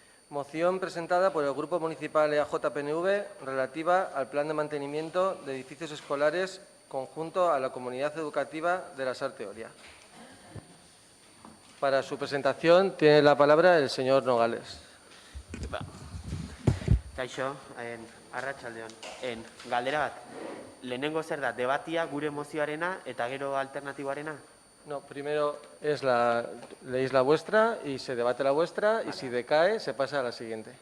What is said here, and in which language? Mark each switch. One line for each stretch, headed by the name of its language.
Spanish: Moción presentada por el Grupo Municipal EAJ-PNV relativa al Plan de Mantenimiento de Edificios Escolares conjunto a la Comunidad Educativa de la Sarte Oria. Para su presentación tiene la palabra el señor Nogales.
Basque: Kaixo, arratsaldeon. Galdera bat, lehenengo zer da, debatia gure mozioarena eta gero alternatiboarena?
Spanish: No, primero leéis la vuestra y se debate la vuestra, vale. Y si decae se pasa a la siguiente.